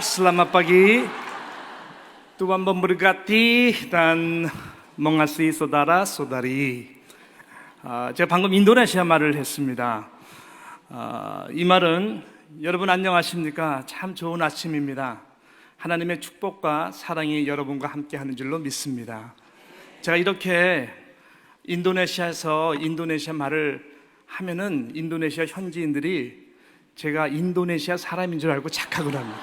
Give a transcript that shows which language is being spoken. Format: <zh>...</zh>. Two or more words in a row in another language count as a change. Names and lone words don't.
<id>Selamat pagi. Tuhan memberkati dan mengasihi saudara-saudari.</id> <ko>제가 방금 인도네시아 말을 했습니다. 이 말은 여러분 안녕하십니까? 참 좋은 아침입니다. 하나님의 축복과 사랑이 여러분과 함께하는 줄로 믿습니다. 제가 이렇게 인도네시아에서 인도네시아 말을 하면은 인도네시아 현지인들이 제가 인도네시아 사람인 줄 알고 착각을 합니다.</ko>